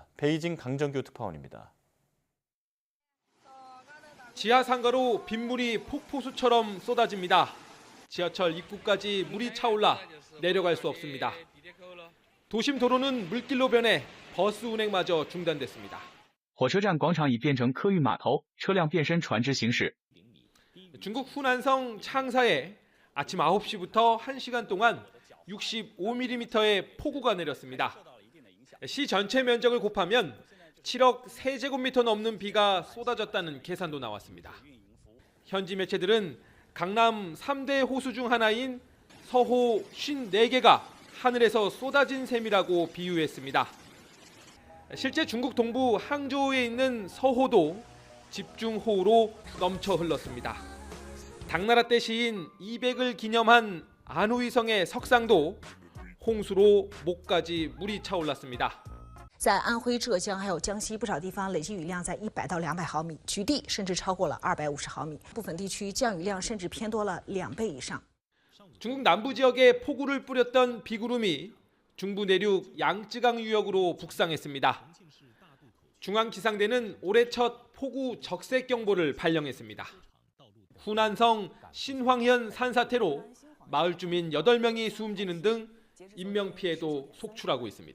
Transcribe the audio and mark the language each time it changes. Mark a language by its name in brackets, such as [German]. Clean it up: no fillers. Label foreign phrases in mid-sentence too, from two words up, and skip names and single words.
[Korean] 베이징 강정규 특파원입니다. 지하 상가로 빗물이 폭포수처럼 쏟아집니다. 지하철 입구까지 물이 차올라 내려갈 수 없습니다. 도심 도로는 물길로 변해 버스 운행마저 중단됐습니다. [Chinese] 火车站广场已变成客运码头，车辆变身船只行驶。 [Korean] 중국 후난성 창사에 아침 9시부터 1시간 동안 65mm의 폭우가 내렸습니다. 시 전체 면적을 곱하면 7억 세제곱미터 넘는 비가 쏟아졌다는 계산도 나왔습니다. 현지 매체들은 강남 3대 호수 중 하나인 서호 54개가 하늘에서 쏟아진 셈이라고 비유했습니다. 실제 중국 동부 항저우에 있는 서호도 집중호우로 넘쳐 흘렀습니다. 당나라 때 시인 이백을 기념한 안후이성의 석상도 홍수로 목까지 물이 차올랐습니다. [Chinese] 在安徽、浙江还有江西不少地方累计雨量在100到200毫米，局地甚至超过了250毫米，部分地区降雨量甚至偏多了2倍以上。 [Korean] 중국 남부 지역에 폭우를 뿌렸던 비구름이 중부 내륙 양쯔강 유역으로 북상했습니다. 중앙기상대는 올해 첫 폭우 적색경보를 발령했습니다. 후난성 신황현 산사태로 마을 주민 8명이 숨지는 등 인명피해도 속출하고 있습니다.